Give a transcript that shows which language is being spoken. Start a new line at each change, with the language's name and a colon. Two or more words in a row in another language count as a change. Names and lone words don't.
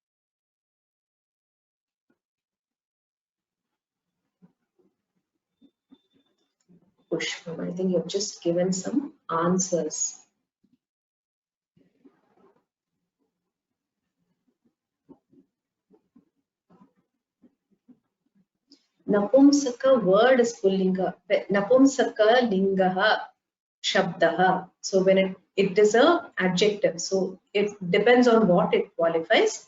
English: Pushpam, I think you've just given some answers. Napumsaka word is pullinga.
Sanskrit: Napumsaka lingaha shabdaha.
English: So when it is a adjective, so it depends on what it qualifies.